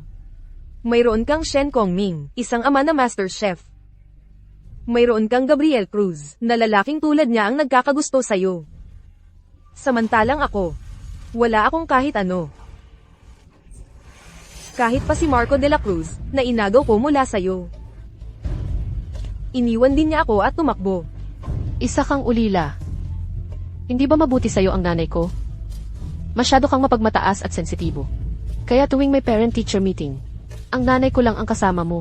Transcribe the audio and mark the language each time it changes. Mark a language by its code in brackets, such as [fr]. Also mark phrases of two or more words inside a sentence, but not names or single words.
[tl] Mayroon kang Shen Kongming, isang ama na master chef. Mayroon kang Gabriel Cruz, na lalaking tulad niya ang nagkakagusto sa'yo. Samantalang ako, wala akong kahit ano. Kahit pa si Marco de la Cruz, na inagaw ko mula sa'yo. Iniwan din niya ako at tumakbo. Isa kang ulila. Hindi ba mabuti sa'yo ang nanay ko? Masyado kang mapagmataas at sensitibo. Kaya tuwing may [en] parent-teacher meeting, [tl] ang nanay ko lang ang kasama mo.